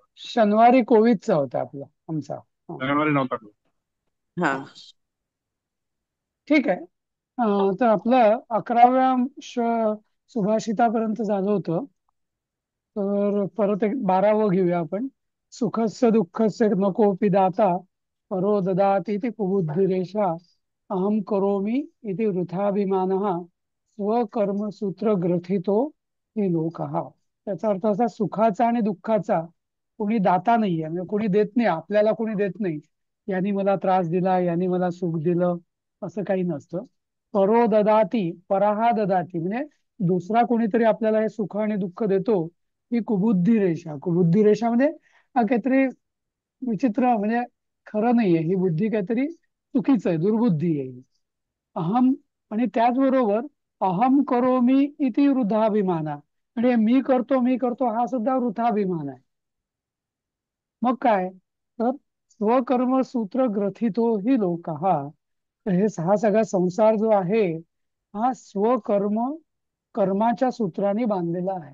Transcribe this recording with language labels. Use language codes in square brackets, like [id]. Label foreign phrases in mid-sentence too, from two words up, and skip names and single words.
[mr] शनिवारी कोविडचा होता आपला, आमचा. हा. शनिवारी नव्हता का? हा. हा. ठीक आहे. तर आपलं 11व्या सुभाषितापर्यंत झालं होतं. तर परत एक 12वं घेऊया आपण. [sa] सुखस्य दुःखस्य नकोपि दाता, परो ददाति इति कुबुद्धिरेषा, अहम करोमि इति वृथाभिमानः, स्वकर्मसूत्र ग्रथितो हि लोकः. [mr] त्याचा अर्थ असा, सुखाचा आणि दुःखाचा कोणी दाता नाहीये, म्हणजे कोणी देत नाही, आपल्याला कोणी देत नाही. यांनी मला त्रास दिला, यांनी मला सुख दिलं, असं काही नसतं. [sa] परो ददाती, पराहा ददाती, [mr] म्हणजे दुसरा कोणीतरी आपल्याला हे सुख आणि दुःख देतो. ही कुबुद्धी रेषा. कुबुद्धी रेषा म्हणजे हा काहीतरी विचित्र, म्हणजे खरं नाहीये, ही बुद्धी काहीतरी चुकीचं आहे, दुर्बुद्धी आहे ही. अहम, आणि त्याचबरोबर [sa] अहम करोमी इति वृद्धाभिमाना, [mr] म्हणजे मी करतो हा सुद्धा वृथाभिमान आहे. मग काय? तर [sa] स्वकर्म सूत्र ग्रथितो ही लोक, [mr] हा सगळा संसार जो आहे, हा कर्माच्या सूत्राने बांधलेला आहे.